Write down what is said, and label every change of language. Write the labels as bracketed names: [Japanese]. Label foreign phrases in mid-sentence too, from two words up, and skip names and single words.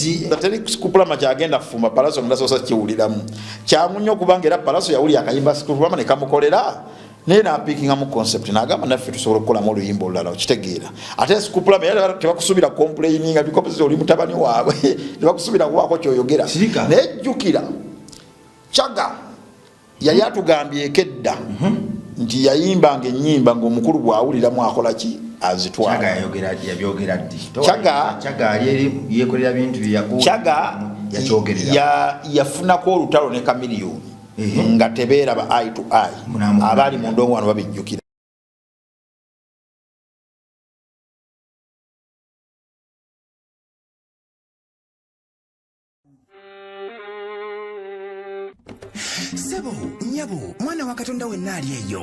[Ganda] teri Skupulama kyagenda kufumba Palaso ndasosa kiwuliramu kyamunyo okubanga era Palaso yawulira akayimba Skupulama ne kamukolera naye napikinga mu concept n'agamba naffe tusobola okukolamu oluyimba olulala okitegeera ate Skupulama era tebakusubira complaininga because oli mutabani waabwe tebakusubira kubaako kyoyogera naye jjukira Chaga yali atugambye ekedda nti yayimbanga ennyimba ng'omukulu bw'awuliramu akola ki azitwala. Chaga yafunako olutalo ne Chameleone nga tebeera ba [English] eye to eye [Ganda] abaali mu ndongo wano babijjukira. Sebo, nyabo, mwana wa Katonda wenna ali eyo.